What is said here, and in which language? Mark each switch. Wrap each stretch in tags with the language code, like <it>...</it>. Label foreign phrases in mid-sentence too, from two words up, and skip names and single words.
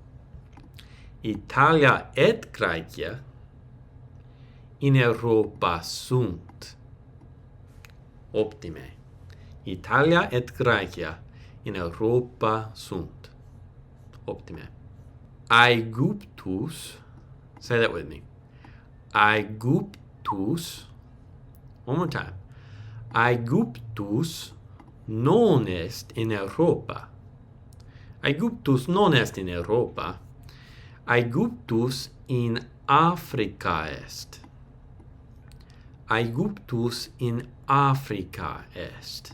<la>Italia et Graecia in Europa sunt. Optime. Italia et Graecia in Europa sunt. Optime. Aegyptus,</la> <en>say that with me. Aegyptus, one more time.</en> <la>Aegyptus non est in Europa. Aegyptus non est in Europa. Aegyptus in Africa est. Aegyptus in Africa est.</la>